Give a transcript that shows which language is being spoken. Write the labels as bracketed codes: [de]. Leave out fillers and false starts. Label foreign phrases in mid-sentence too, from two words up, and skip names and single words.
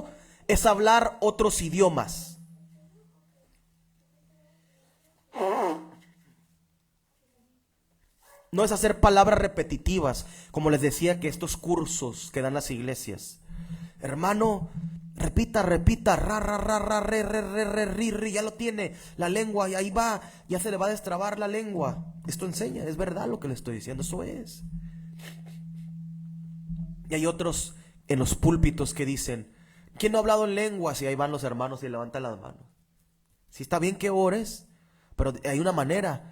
[es] Es hablar otros idiomas. No es hacer palabras repetitivas, como les decía que estos cursos que dan las iglesias. Hermano, repita, ra, ra, ra, ra, re, ri, ya lo tiene, la lengua, y ahí va, ya se le va a destrabar la lengua. Esto enseña, es verdad lo que le estoy diciendo, eso es. Y hay otros en los púlpitos que dicen: ¿quién no ha hablado en lenguas? Y ahí van los hermanos y levantan las manos. Sí, está bien que ores, pero hay una manera.